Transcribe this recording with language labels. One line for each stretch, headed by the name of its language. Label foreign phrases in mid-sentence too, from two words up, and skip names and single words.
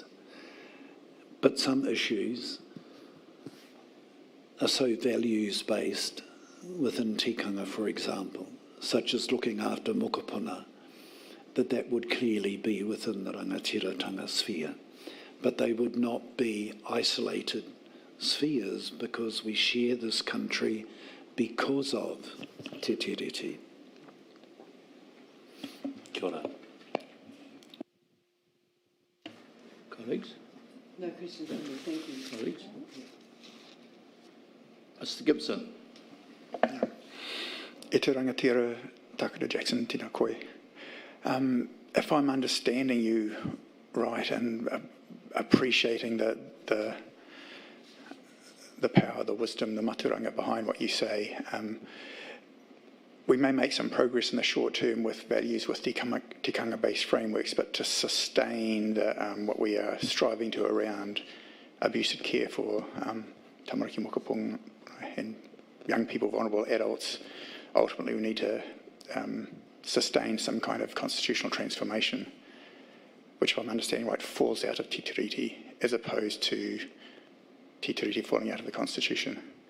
English: But some issues are so values-based within tikanga, for example, such as looking after mokopuna, that would clearly be within the rangatiratanga sphere. But they would not be isolated spheres, because we share this country because of te tiriti.
Māori: Kia ora.
English: Colleagues? No questions from me, thank you. Colleagues? Mr. Gibson.
Māori: E te rangatira, Dr. Jackson, tina koe.
English: If I'm understanding you right and appreciating the power, the wisdom, the maturanga behind what you say, we may make some progress in the short term with values with tikanga-based frameworks, but to sustain what we are striving to around abuse and care for
Māori: tamariki mokopong
English: and young people, vulnerable adults, ultimately we need to sustain some kind of constitutional transformation, which, if I'm understanding right, falls out of Te Tiriti as opposed to Te Tiriti falling out of the Constitution.